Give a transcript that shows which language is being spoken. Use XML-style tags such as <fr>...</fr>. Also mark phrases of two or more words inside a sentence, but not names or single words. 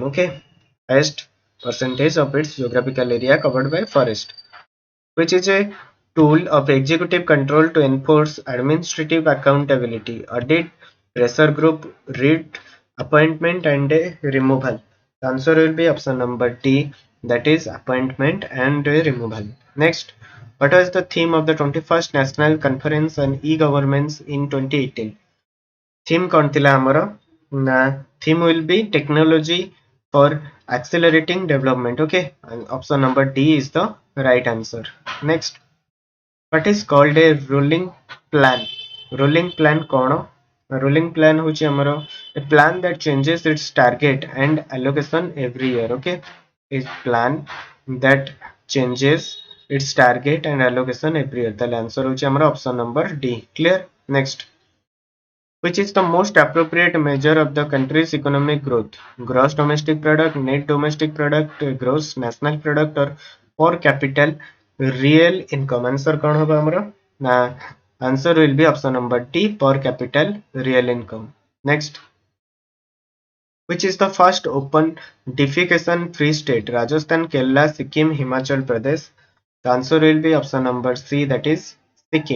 <en>Okay, highest percentage of its geographical area covered by forest, which is a tool of executive control to enforce administrative accountability, audit, pressure group, read, appointment, and removal. The answer will be option number D, that is appointment and removal. Next, what was the theme of the 21st National Conference on E-Governments in 2018?</en> <or>Theme କଣ ଥିଲା ଆମର? ନା,</or> <en>theme will be technology for accelerating development. Okay, and option number D is the right answer. Next, what is called a rolling plan? Rolling plan</en> <or>କଣ?</or> <en>Rolling plan</en> <or>ହଉଛି ଆମର</or> <en>a plan that changes its target and allocation every year. Okay, a plan that changes its target and allocation every year. ତାହେଲେ answer</en> <or>ହଉଛି ଆମର</or> <en>option number D. Clear? Next, which is the most appropriate measure of the country's economic growth? Gross domestic product, net domestic product, gross national product, or per capital real income?</en> <hi>Answer कौन होगा हमारा? ना,</hi> <en>answer will be option number D, per capital real income. Next, which is the first open defecation free state? Rajasthan, Kerala, Sikkim, Himachal Pradesh? The answer will be option number C, that is Sikkim.</en>